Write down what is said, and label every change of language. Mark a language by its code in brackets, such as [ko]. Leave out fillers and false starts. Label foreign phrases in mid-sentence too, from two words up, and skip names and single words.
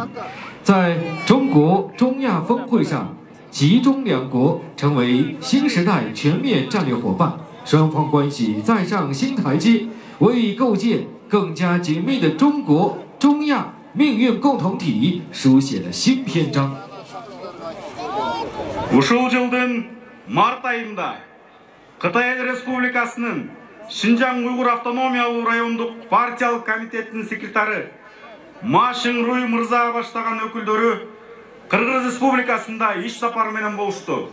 [zh] 在中国中亚峰会上，吉中两国成为新时代全面战略伙伴，双方关系再上新台阶，为构建更加紧密的中国中亚命运共同体书写了新篇章。 [ky] Ушул жылдын март айында Кытай Эл Республикасынын Шинжаң Уйгур автономиялуу райондук партиялык комитеттин секретары Ма Шыңруй мырза баштаган өкүлдөрү Кыргыз Республикасында иш сапары менен болушту.